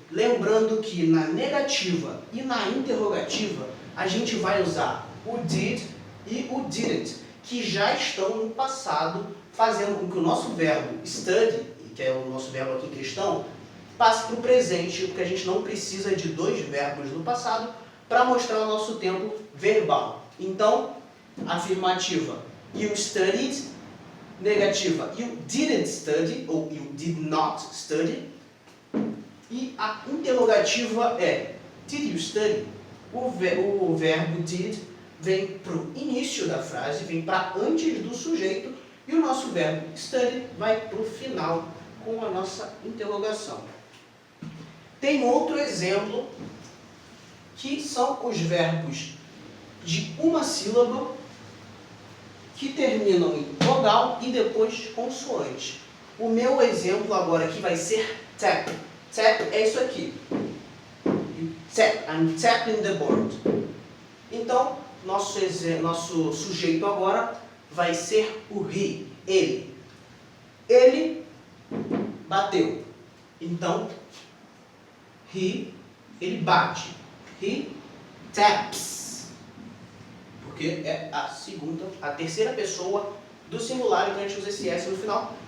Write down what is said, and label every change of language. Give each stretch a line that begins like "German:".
Portuguese: Lembrando que na negativa e na interrogativa, a gente vai usar o did e o didn't, que já estão no passado, fazendo com que o nosso verbo study, que é o nosso verbo aqui em questão, passe para o presente, porque a gente não precisa de dois verbos no passado para mostrar o nosso tempo verbal. Então, afirmativa,
English: you studied. Negativa, you didn't study, ou you did not study.
Portuguese: E a interrogativa é,
English: did you study?
Portuguese: O verbo did vem para o início da frase, vem para antes do sujeito, e o nosso verbo study vai para o final com a nossa interrogação. Tem outro exemplo, que são os verbos de uma sílaba que terminam em vogal e depois consoante. O meu exemplo agora aqui vai ser tap. Tap é isso aqui.
English: Tap, I'm tapping the board.
Portuguese: Então, nosso sujeito agora vai ser o he, ele. Ele bateu. Então, ele bate.
English: He taps.
Portuguese: Porque é a terceira pessoa do singular, então a gente usa esse S no final.